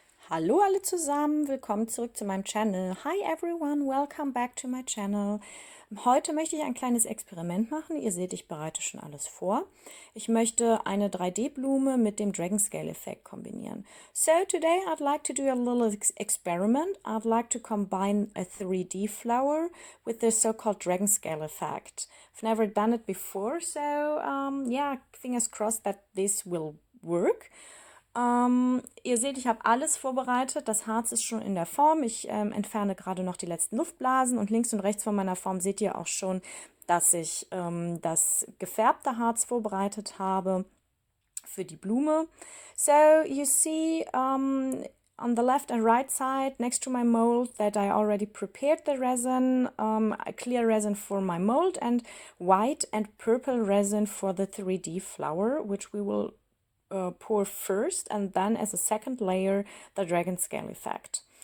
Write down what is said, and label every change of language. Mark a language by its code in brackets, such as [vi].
[de] Hallo alle zusammen, willkommen zurück zu meinem Channel. [en] Hi everyone, welcome back to my channel. [de] Heute möchte ich ein kleines Experiment machen. Ihr seht, ich bereite schon alles vor. Ich möchte eine 3D-Blume mit dem Dragon Scale Effekt kombinieren. [en] So today I'd like to do a little experiment. I'd like to combine a 3D flower with the so-called Dragon Scale Effect. I've never done it before, so yeah, fingers crossed that this will work. [de] Ihr seht, ich habe alles vorbereitet. Das Harz ist schon in der Form. Ich entferne gerade noch die letzten Luftblasen und links und rechts von meiner Form seht ihr auch schon, dass ich das gefärbte Harz vorbereitet habe für die Blume. [en] So you see on the left and right side next to my mold that I already prepared the resin, clear resin for my mold and white and purple resin for the 3D flower, which we will pour first, and then as a second layer the Dragon Scale Effect.